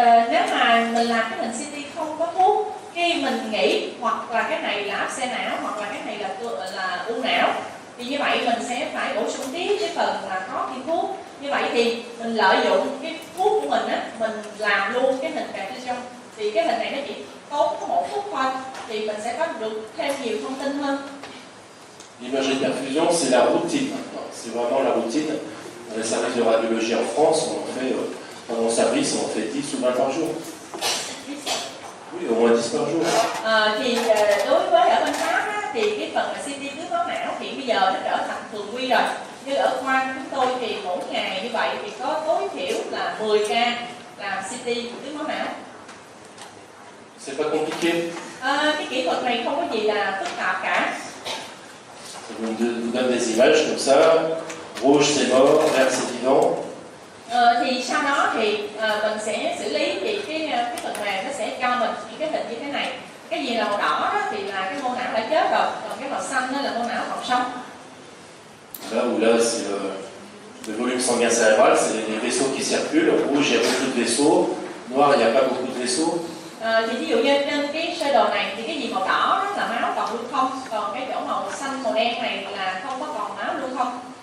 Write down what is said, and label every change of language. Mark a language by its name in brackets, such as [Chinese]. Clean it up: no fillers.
[Vietnamese] Nếu mà mình làm cái hình CT không có thuốc, khi mình nghĩ hoặc là cái này là áp xe não hoặc là cái này là u não, thì như vậy mình sẽ phải bổ sung tiếp cái phần là có cái thuốc. Như vậy thì mình lợi dụng cái thuốc của mình á, mình làm luôn cái hình perfusion. Thì cái hình này nó chỉ tốn có một phút thôi, thì mình sẽ có được thêm nhiều thông tin hơn. [French] L'imagerie de perfusion, c'est la routine maintenant. C'est vraiment la routine. Dans les services de radiologie en France, on en fait, dans mon service, on en fait 10 ou 20 par jour. Oui, au moins 10 par jour. [Vietnamese] Đối với ở bên Pháp á, thì cái phần CT tuyến máu não thì bây giờ nó trở thành thường quy rồi. Như ở khoa chúng tôi thì mỗi ngày như vậy thì có tối thiểu là 10 ca làm CT tuyến máu não. [French] C'est pas compliqué. [Vietnamese] Cái kỹ thuật này không có gì là phức tạp cả. [French] Ça vous donne des images comme ça. Rouge c'est mort, vert c'est vivant. [Vietnamese] Thì sau đó thì mình sẽ xử lý thì cái phần mềm nó sẽ cho mình những cái hình như thế này. Cái gì là màu đỏ đó thì là cái mô não đã chết rồi, còn cái màu xanh đó là mô não còn sống. [French] Là où là c'est le volume sanguin cérébral, c'est les vaisseaux qui circulent. Rouge il y a beaucoup de vaisseaux, noir il n'y a pas beaucoup de vaisseaux. [Vietnamese] Thì ví dụ như trên cái sơ đồ này thì cái gì màu đỏ đó là máu còn lưu thông, còn cái chỗ màu xanh màu đen này là không có còn máu lưu thông.